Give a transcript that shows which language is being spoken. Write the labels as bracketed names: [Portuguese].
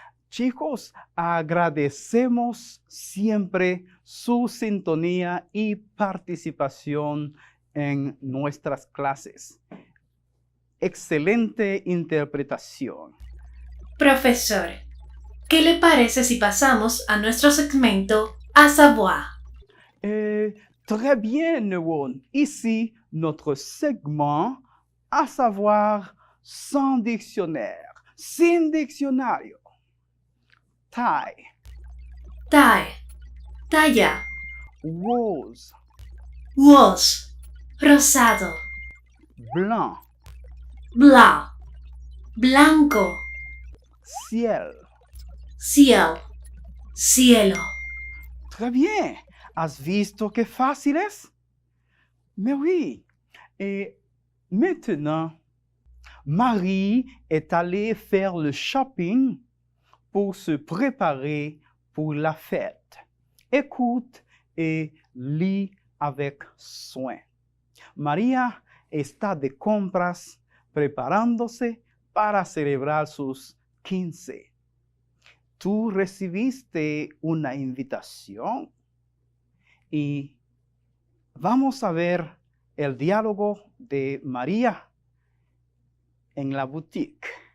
[Spanish] Chicos, agradecemos siempre su sintonía y participación en nuestras clases. Excelente interpretación. Profesor, ¿qué le parece si pasamos a nuestro segmento à savoir? [French] Très bien, Neuron. Ici, notre segment à savoir sans dictionnaire, [Spanish] sin diccionario. [French] Taille. Taille, talla. Rose. Rose, rosado. Blanc. Blanc, blanco. Ciel. Ciel, cielo. Très bien. [Spanish] ¿Has visto qué fácil es? [French] Mais oui. Et maintenant, Marie est allée faire le shopping pour se préparer pour la fête. écoute et lis avec soin. [Spanish] María está de compras preparándose para celebrar sus 15. Tú recibiste una invitación y vamos a ver el diálogo de María en la boutique.